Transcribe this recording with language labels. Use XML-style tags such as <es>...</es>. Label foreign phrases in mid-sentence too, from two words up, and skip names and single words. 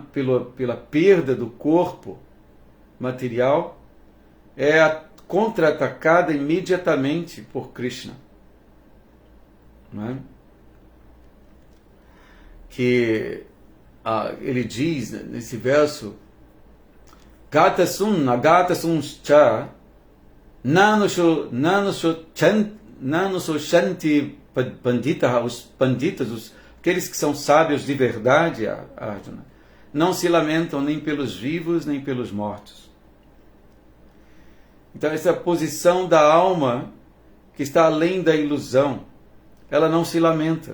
<pt>pela perda do corpo material, é contra-atacada imediatamente por Krishna. Não é? Que ele diz nesse verso:</pt> <sa>गतासून् अगतासून् च नानुशो शान्ति पण्डिता,</sa> <pt>os panditas, aqueles que são sábios de verdade, Arjuna, não se lamentam nem pelos vivos nem pelos mortos. Então, essa posição da alma que está além da ilusão, ela não se lamenta.</pt>